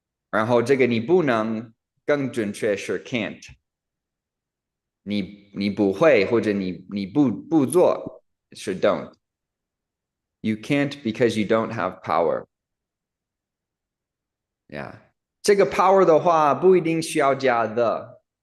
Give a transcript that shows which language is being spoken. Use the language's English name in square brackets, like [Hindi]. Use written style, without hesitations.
[Chinese] 然后这个你不能更准确是 can't. 你不会或者你不做是 don't. [English] You can't because you don't have power. Yeah. [Chinese] 这个 power 的话不一定需要加 the.